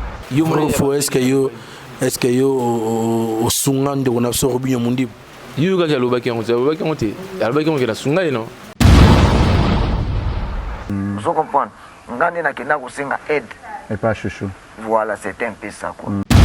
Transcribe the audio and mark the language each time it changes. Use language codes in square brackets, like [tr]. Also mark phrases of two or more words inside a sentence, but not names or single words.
[ln] Yo, mwana Fofo, ya [fr] est-ce que [ln] yo, [fr] est-ce que [ln] yo, o, o, o, osunga ndeko na biso Robinho Mondibu? Yo, kaka alobaki yango te, alobaki yango te. Alobaki yango ke nasunga ye, non ? [fr] Vous comprenez ? [ln] Nga nde nakenda kosenga aide. [fr] Et pas chouchou. Voilà, c'est un peu ça, quoi. Mm.